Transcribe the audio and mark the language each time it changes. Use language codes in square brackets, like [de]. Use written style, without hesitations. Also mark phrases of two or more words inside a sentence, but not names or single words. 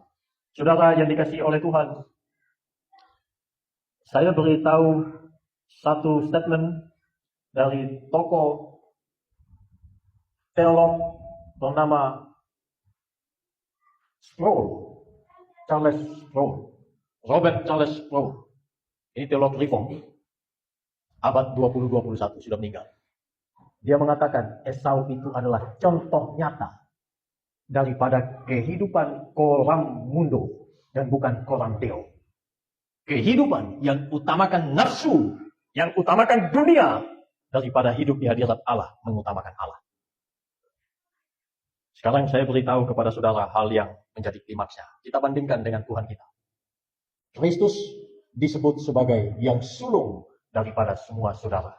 [id] Saudara yang dikasihi oleh Tuhan, saya beritahu satu statement dari tokoh teolog bernama Charles Sproul, Robert Charles Sproul. Ini teolog reform, abad 20-21, sudah meninggal. Dia mengatakan Esau itu adalah contoh nyata daripada kehidupan [la] coram mundo [id] dan bukan [la] coram deo. [id] Kehidupan yang utamakan nafsu, yang utamakan dunia, daripada hidup di hadirat Allah, mengutamakan Allah. Sekarang saya beritahu kepada saudara hal yang menjadi klimaksnya. Kita bandingkan dengan Tuhan kita. Kristus disebut sebagai yang sulung daripada semua saudara.